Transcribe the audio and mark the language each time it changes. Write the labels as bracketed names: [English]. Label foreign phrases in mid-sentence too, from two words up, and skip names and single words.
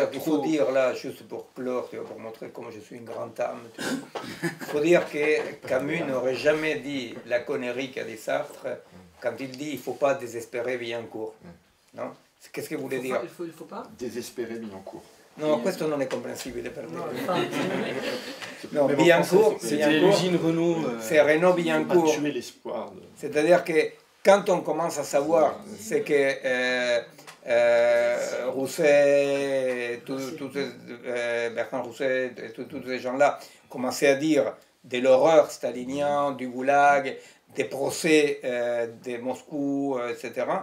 [French] c'est-à-dire qu'il faut dire, là, juste pour clore, pour montrer comment je suis une grande âme, il faut dire que Camus n'aurait jamais dit la connerie qu'a dit Sartre quand il dit « il ne faut pas désespérer Billancourt ». Non? Qu'est-ce que vous voulez dire? Il faut pas Désespérer Billancourt. [Italian] No, questo non è comprensibile per me. [French] No, Billancourt, c'était l'usine Renault. C'est Renault Billancourt. Tuer l'espoir. C'est-à-dire que quand on commence à savoir, c'est que Rousset, Bertrand Rousset, tous ces gens-là commençaient à dire de l'horreur stalinien, du goulag, des procès de Moscou, etc.